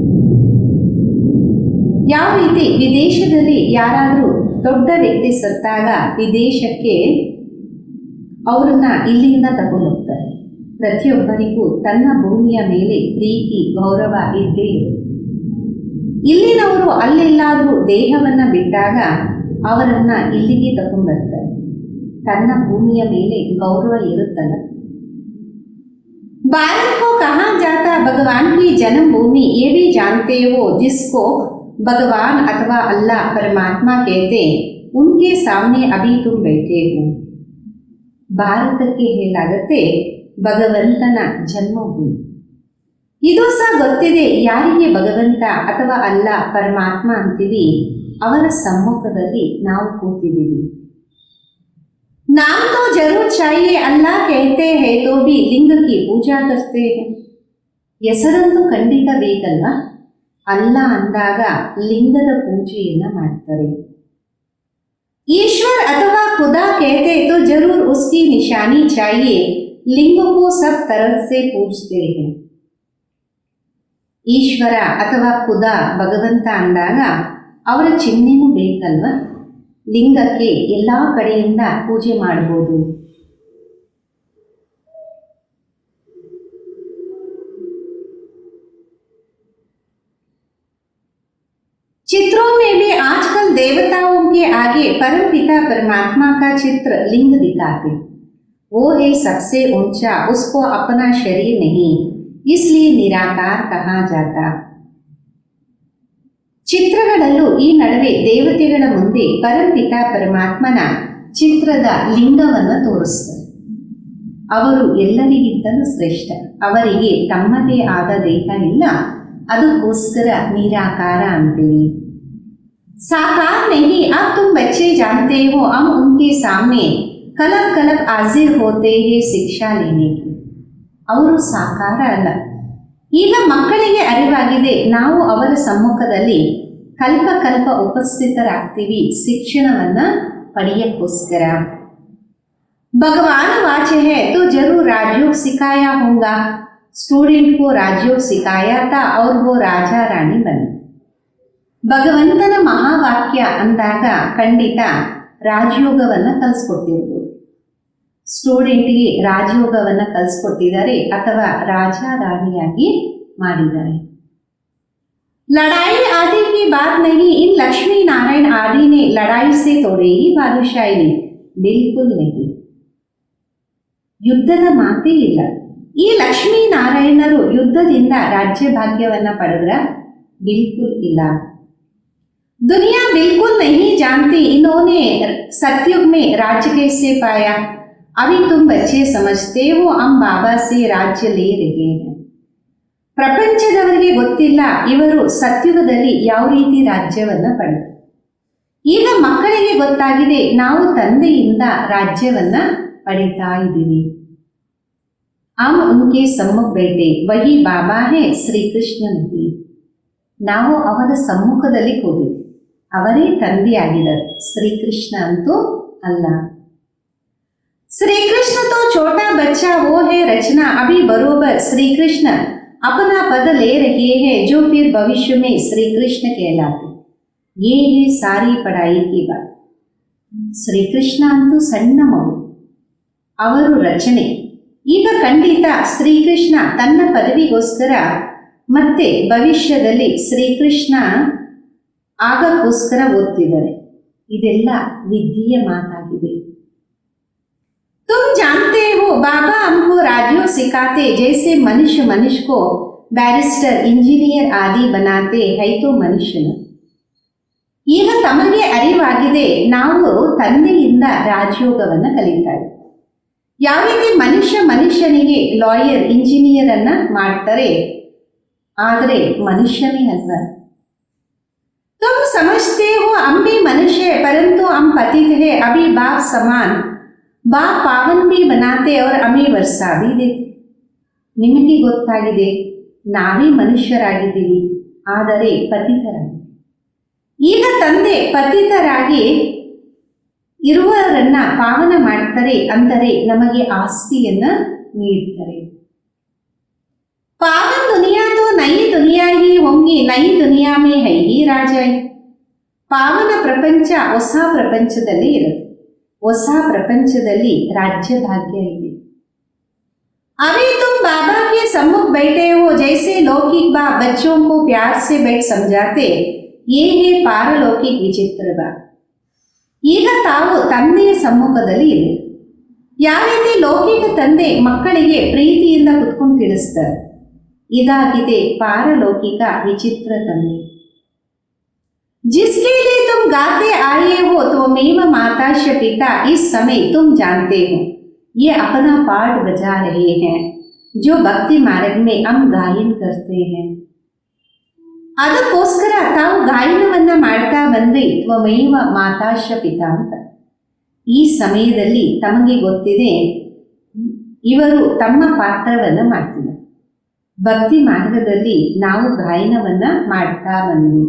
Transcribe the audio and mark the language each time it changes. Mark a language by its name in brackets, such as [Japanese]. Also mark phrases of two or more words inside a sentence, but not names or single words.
[Kannada] ಯಾವ ರೀತಿ ವಿದೇಶದಲ್ಲಿ ಯಾರಾದರೂ ದೊಡ್ಡ ವ್ಯಕ್ತಿ ಸತ್ತಾಗ ವಿದೇಶಕ್ಕೆ ಅವರನ್ನ ಇಲ್ಲಿಂದ ತಗೊಂಡು ಹೋಗ್ತಾರೆ. ಪ್ರತಿಯೊಬ್ಬರಿಗೂ ತನ್ನ ಭೂಮಿಯ ಮೇಲೆ ಪ್ರೀತಿ ಗೌರವ ಇದ್ದೇ ಇರುತ್ತೆ. ಇಲ್ಲಿನವರು ಅಲ್ಲೆಲ್ಲಾದರೂ ದೇಹವನ್ನು ಬಿಟ್ಟಾಗ ಅವರನ್ನ ಇಲ್ಲಿಗೆ ತಗೊಂಡು ಬರ್ತಾರೆ, ತನ್ನ ಭೂಮಿಯ ಮೇಲೆ ಗೌರವ ಇರುತ್ತಲ್ಲ. [Hindi] भारत को कहा जाता भगवान की जन्मभूमि, ये भी जानते हो, जिसको भगवान अथवा अल्लाह परमात्मा कहते, उनके सामने अभी तुम बैठे हो. [Kannada] ಭಾರತಕ್ಕೆ ಹೇಳಾಗತ್ತೆ ಭಗವಂತನ ಜನ್ಮಭೂಮಿ. ಇದು ಸಹ ಗೊತ್ತಿದೆ, ಯಾರಿಗೆ ಭಗವಂತ ಅಥವಾ ಅಲ್ಲ ಪರಮಾತ್ಮ ಅಂತೀವಿ ಅವರ ಸಮ್ಮುಖದಲ್ಲಿ ನಾವು ಕೂತಿದ್ದೀವಿ. [Hindi] नाम तो जरूर चाहिए, अल्लाह कहते हैं तो भी लिंग की पूजा करते हैं. [Kannada] ಹೆಸರಂತೂ ಖಂಡಿತ ಬೇಕಲ್ವಾ, ಅಲ್ಲ ಅಂದಾಗ ಲಿಂಗದ ಪೂಜೆಯನ್ನು ಮಾಡ್ತಾರೆ. [Hindi] ईश्वर अथवा खुदा कहते तो जरूर उसकी निशानी चाहिए, लिंग को सब तरह से पूजते हैं. [Kannada] ಈಶ್ವರ ಅಥವಾ ಖುದಾ ಭಗವಂತ ಅಂದಾಗ ಅವರ ಚಿಹ್ನೆನೂ ಬೇಕಲ್ವ, ಲಿಂಗಕ್ಕೆ ಎಲ್ಲ ಕಡೆಯಿಂದ ಪೂಜೆ ಮಾಡಬಹುದು. [Hindi] चित्रों में भी आजकल देवताओं के आगे परमपिता परमात्मा का चित्र लिंग दिखाते, वो है सबसे ऊंचा, उसको अपना शरीर नहीं, इसलिए निराकार कहा जाता. [Kannada] ಚಿತ್ರಗಳಲ್ಲೂ ಈ ನಡುವೆ ದೇವತೆಗಳ ಮುಂದೆ ಪರಮಪಿತ ಪರಮಾತ್ಮನ ಚಿತ್ರದ ಲಿಂಗವನ್ನು ತೋರಿಸ್ತಾರೆ. ಅವರು ಎಲ್ಲರಿಗಿಂತಲೂ ಶ್ರೇಷ್ಠ, ಅವರಿಗೆ ತಮ್ಮದೇ ಆದ ದೇಹ ಇಲ್ಲ, ಅದಕ್ಕೋಸ್ಕರ ನಿರಾಕಾರ ಅಂತೀವಿ. [Hindi] साकार नहीं, अब तुम बच्चे जानते हो, हम उनके सामने कलब कलब हाजिर होते हैं शिक्षा लेने की. [Kannada] ಅವರು ಸಾಕಾರ ಅಲ್ಲ. ಈಗ ಮಕ್ಕಳಿಗೆ ಅರಿವಾಗಿದೆ, ನಾವು ಅವರ ಸಮ್ಮುಖದಲ್ಲಿ ಕಲ್ಪ ಉಪಸ್ಥಿತರಾಗ್ತೀವಿ ಶಿಕ್ಷಣವನ್ನು ಪಡೆಯಕ್ಕೋಸ್ಕರ. [Hindi] भगवान वाचे है तो जरूर राजयोग सिखाया होगा. स्टूडेंट को राजयोग सिखाया था और वो राजा रानी बने. [Kannada] ಭಗವಂತನ ಮಹಾವಾಕ್ಯ ಅಂದಾಗ ಖಂಡಿತ ರಾಜಯೋಗವನ್ನು ಕಲಿಸ್ಕೊಟ್ಟಿರ್ಬೋದು. ಸ್ಟೂಡೆಂಟ್ಗೆ ರಾಜಯೋಗವನ್ನು ಕಲಿಸ್ಕೊಟ್ಟಿದ್ದಾರೆ ಅಥವಾ ರಾಜ ರಾಣಿಯಾಗಿ ಮಾಡಿದ್ದಾರೆ. [Hindi] लड़ाई आदि की बात नहीं. इन लक्ष्मी नारायण आदि ने लड़ाई से तोड़े ही बादशाही नहीं. बिल्कुल नहीं. [Kannada] ಯುದ್ಧದ ಮಾತೇ ಇಲ್ಲ. ಈ ಲಕ್ಷ್ಮೀ ನಾರಾಯಣರು ಯುದ್ಧದಿಂದ ರಾಜ್ಯ ಭಾಗ್ಯವನ್ನ ಪಡೆದ್ರ? ಬಿಲ್ಕುಲ್ ಇಲ್ಲ. [Hindi] दुनिया बिल्कुल नहीं जानती इन्होंने सतयुग में राज्य कैसे पाया. अभी तुम बच्चे समझते हो हम बाबा से राज्य ले रहे हैं. [Kannada] ಪ್ರಪಂಚದವರಿಗೆ ಗೊತ್ತಿಲ್ಲ ಇವರು ಸತ್ಯುಗದಲ್ಲಿ ಯಾವ ರೀತಿ ರಾಜ್ಯವನ್ನ ಪಡೆದರು. ಈಗ ಮಕ್ಕಳಿಗೆ ಗೊತ್ತಾಗಿದೆ, ನಾವು ತಂದೆಯಿಂದ ರಾಜ್ಯವನ್ನ ಪಡಿತಾ ಇದ್ದೀವಿ. [Hindi] हम उनके सम्मुख बैठे वही बाबा है श्री कृष्ण नहीं. [Kannada] ನಾವು ಅವರ ಸಮ್ಮುಖದಲ್ಲಿ ಕೂತಿದ್ವಿ, ಅವರೇ ತಂದೆಯಾಗಿದ್ದಾರೆ, ಶ್ರೀಕೃಷ್ಣ ಅಂತೂ ಅಲ್ಲ. [Hindi] श्री कृष्ण तो छोटा बच्चा वो है रचना. अभी बरोबर श्री कृष्ण अपना पद ले रहे हैं जो फिर भविष्य में श्री कृष्ण कहलाते. ये है सारी पढ़ाई की बात. [Kannada] श्री कृष्ण ಅಂತೂ ಸಣ್ಣ ಮಗು, ಅವರು ರಚನೆ. ಈಗ ಖಂಡಿತ ಶ್ರೀಕೃಷ್ಣ ತನ್ನ ಪದವಿಗೋಸ್ಕರ ಮತ್ತೆ ಭವಿಷ್ಯದಲ್ಲಿ ಶ್ರೀಕೃಷ್ಣ ಆಗಕ್ಕೋಸ್ಕರ ಓದ್ತಿದ್ದಾರೆ. ಇದೆಲ್ಲ ವಿದ್ಯೆಯ ಮಾತಾಗಿದೆ. [Hindi] तुम जानते हो बाबा हमको राजयोग सिखाते जैसे मनुष्य को बैरिस्टर इंजीनियर आदि बनाते है तो ಮನುಷ್ಯನ. [Kannada] ಈಗ ತಮಗೆ ಅರಿವಾಗಿದೆ, ನಾವು ತಂದೆಯಿಂದ ರಾಜಯೋಗವನ್ನು ಕಲಿತಾರೆ. ಯಾವ ರೀತಿ ಮನುಷ್ಯನಿಗೆ ಲಾಯರ್ ಇಂಜಿನಿಯರ್ ಅನ್ನ ಮಾಡ್ತಾರೆ, ಆದರೆ ಮನುಷ್ಯನೇ ಅಲ್ಲ. [Hindi] तुम समझते हो हम भी मनुष्य परंतु हम पतित है. अभी बाप समान बाप पावन भी बनाते और हमें वर्षा भी देते. [Kannada] ನಿಮಗೆ ಗೊತ್ತಾಗಿದೆ, ನಾವೇ ಮನುಷ್ಯರಾಗಿದ್ದೀವಿ ಆದರೆ ಪತಿತರಾಗಿ. ಈಗ ತಂದೆ ಪತಿತರಾಗಿ ಇರುವವರನ್ನ ಪಾವನ ಮಾಡ್ತಾರೆ, ಅಂದರೆ ನಮಗೆ ಆಸ್ತಿಯನ್ನ ನೀಡ್ತಾರೆ. [Hindi] पावन दुनिया तो नई दुनिया ही होंगी, नई दुनिया में है ही राजा. [Kannada] ಪಾವನ ಪ್ರಪಂಚ ಹೊಸ ಪ್ರಪಂಚದಲ್ಲಿ ಇರುತ್ತೆ, ಹೊಸ ಪ್ರಪಂಚದಲ್ಲಿ ರಾಜ್ಯ ಭಾಗ್ಯ ಇದೆ. [Hindi] अभी तुम बाबा के सम्मुख बैठे हो जैसे लौकिक बाप बच्चों को प्यार से बैठ समझाते, ये है पारलौकिक विचित्र बात. [Kannada] ಈಗ ತಾವು ತಂದೆಯ ಸಮ್ಮುಖದಲ್ಲಿ ಇದೆ. ಯಾವ ರೀತಿ ಲೌಕಿಕ ತಂದೆ ಮಕ್ಕಳಿಗೆ ಪ್ರೀತಿಯಿಂದ ಕುತ್ಕೊಂಡು ತಿಳಿಸ್ತಾರೆ, ಇದಾಗಿದೆ ಪಾರಲೌಕಿಕ ವಿಚಿತ್ರ ತಂದೆ. [Hindi] जिसके लिए तुम गाते आए हो तो मेव माताश्य पिता इस समय तुम जानते हो ये अपना पार्ट बजा रहे हैं जो भक्ति मार्ग में हम गायन करते हैं. [Kannada] ಅದಕ್ಕೋಸ್ಕರ ತಾವು ಗಾಯನವನ್ನ ಮಾಡ್ತಾ ಬಂದ್ರಿ ತ್ವಮೇವ ಮಾತಾಶ್ಯ ಪಿತಾ ಅಂತ. ಈ ಸಮಯದಲ್ಲಿ ತಮಗೆ ಗೊತ್ತಿದೆ, ಇವರು ತಮ್ಮ ಪಾತ್ರವನ್ನ ಮಾಡ್ತಿದ್ದಾರೆ. ಭಕ್ತಿ ಮಾರ್ಗದಲ್ಲಿ ನಾವು ಗಾಯನವನ್ನ ಮಾಡ್ತಾ ಬಂದ್ವಿ.